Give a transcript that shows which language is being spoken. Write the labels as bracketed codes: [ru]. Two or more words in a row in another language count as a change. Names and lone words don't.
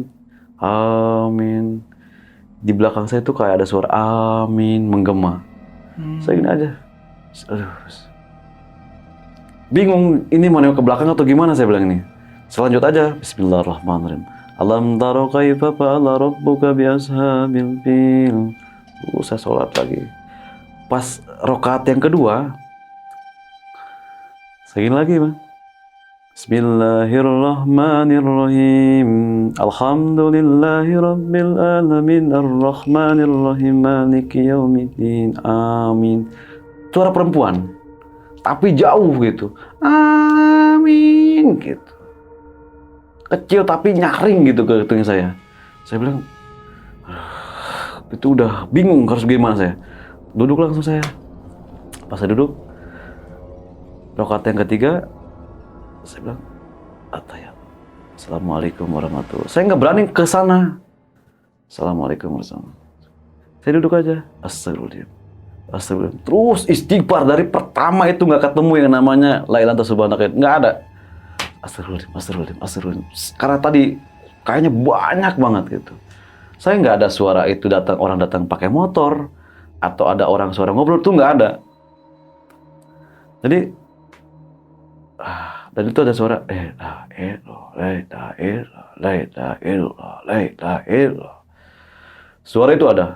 [id] Amin. Di belakang saya tuh kayak ada suara amin menggema. Saya gini aja. Aduh. Bingung ini mau nengok ke belakang atau gimana, saya bilang ini. Selanjut aja. [ar] بسم الله الرحمن الرحيم. ألم تر كيف فعل ربك بأصحاب الفيل. [id] Saya sholat lagi. Pas rakaat yang kedua, saya gini lagi, Bang. [ar] بسم الله الرحمن الرحيم. الحمد لله رب العالمين الرحمن الرحيم مالك يوم الدين. [id] Amin. Suara perempuan, tapi jauh gitu. Amin gitu. Kecil tapi nyaring gitu ke telinga saya. Saya bilang, itu udah bingung harus gimana saya. Duduk langsung saya. Pas saya duduk, rakaat yang ketiga, saya bilang, At-Tahiyat. [ar] السلام عليكم ورحمة الله وبركاته. [id] Saya nggak berani ke sana. [ar] السلام عليكم ورحمة الله وبركاته. [id] Saya duduk aja. [ar] أستغفر الله العظيم. أستغفر الله العظيم. [id] Terus istighfar dari pertama itu nggak ketemu yang namanya [ar] لا إله إلا أنت سبحانك. [id] Nggak ada. [ar] أستغفر الله العظيم، أستغفر الله العظيم، أستغفر الله العظيم. [id] Karena tadi kayaknya banyak banget gitu. Saya nggak ada suara itu orang datang pakai motor atau ada orang suara ngobrol, tuh nggak ada. Jadi dan itu ada suara suara itu ada.